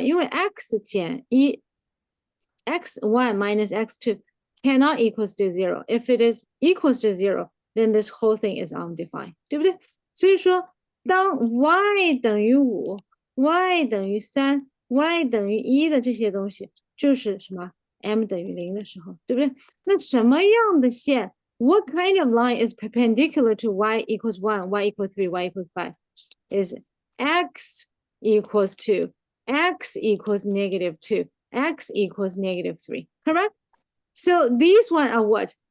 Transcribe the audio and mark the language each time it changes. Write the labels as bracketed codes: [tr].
[en] 因为 x 减1 x1 minus x2 cannot equals to 0. If it is equals to 0, then this whole thing is undefined, [zh] 对不对？所以说，当 y 等于5 y 等于3 y 等于1的这些东西，就是什么 m 等于0的时候，对不对？那什么样的线 [en] ？What kind of line is perpendicular to y equals 1, y equals 3, y equals 5? Is x equals 2, x equals -2, x equals -3, correct? So these one are what?